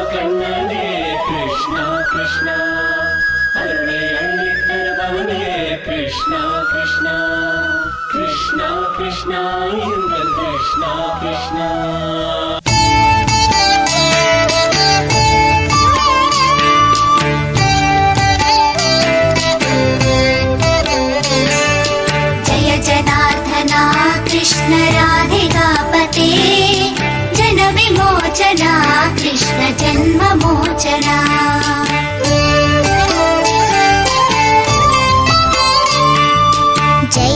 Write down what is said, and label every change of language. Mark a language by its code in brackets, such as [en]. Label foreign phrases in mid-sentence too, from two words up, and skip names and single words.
[ta] கண்ணனே கிருஷ்ணா கிருஷ்ணா அருளை அள்ளித் தருபவனே கிருஷ்ணா கிருஷ்ணா கிருஷ்ணா கிருஷ்ணா எங்கள் கிருஷ்ணா கிருஷ்ணா [sa] कृष्ण राधिकापते जन विमोचना कृष्ण जन्म मोचना जय